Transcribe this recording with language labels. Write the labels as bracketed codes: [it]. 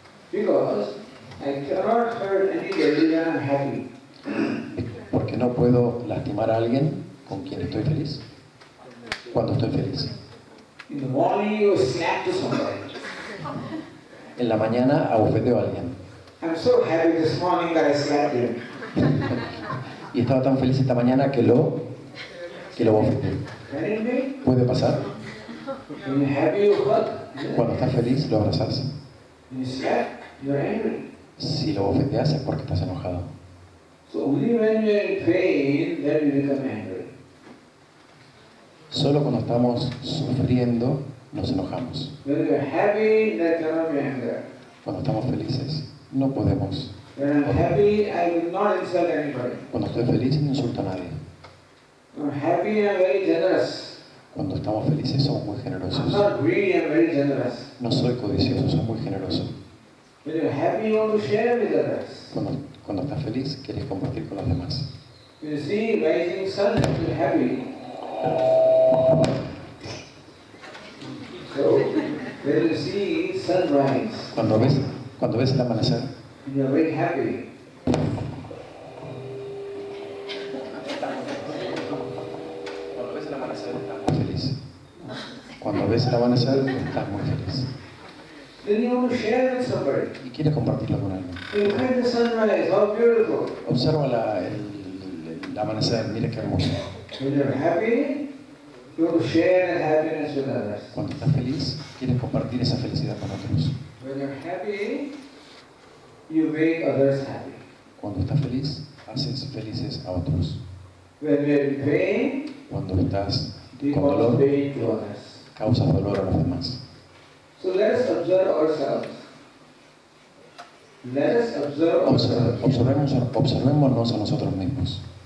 [en] Because I cannot hurt anybody when I'm happy. [es] Porque no puedo lastimar a alguien con quien estoy feliz. Cuando estoy feliz. [en] In the morning you snap to somebody. [es] En la mañana abofeteo a alguien. [en] I'm so happy this morning that I slapped him. [es] Y estaba tan feliz esta mañana que lo bofeteé. [en] Can it be? [es] ¿Puede pasar? [en] When you're happy you hug. [es] Cuando estás feliz lo abrazas. [en] When you slap, you're angry. [es] Si lo bofeteas es porque estás enojado. [en] So only when you're in pain, then you become angry. [es] Solo cuando estamos sufriendo nos enojamos. [en] When you're happy, there cannot be anger. [es] Cuando estamos felices no podemos. [en] When I'm happy, I will not insult anybody. [es] Cuando estoy feliz no insulto a nadie. [en] When I'm happy, I'm very generous. [es] Cuando estamos felices somos muy [en] I'm [es] generosos. [en] not greedy, I'm very generous. [es] No soy codicioso, soy muy generoso. [en] When you're happy, you want to share with others. [es] Cuando estás feliz quieres compartir con los demás. [en] When you see rising sun, you're happy. So, when you see sunrise, [es] Cuando ves el amanecer, [en] you're very happy. [es] cuando ves el amanecer estás muy feliz. Cuando ves el amanecer estás muy feliz. [en] Then you want to share with somebody. [es] Y quieres compartirlo con alguien. [en] You look at the sunrise, how beautiful. [es] Observa el amanecer, mira qué hermoso. [en] When you're happy, you want to share that happiness with others. [es] Cuando estás feliz, quieres compartir esa felicidad con otros. [en] When you're happy, you make others happy. [es] Cuando estás feliz, haces felices a otros. [en] When we're in pain, [es] Cuando estás [en] we [es] con [en] cause [es] dolor, [en] pain to others. [es] causas dolor a los demás. [en] So let us observe ourselves. Let us observe ourselves. [es] Observémonos a nosotros mismos.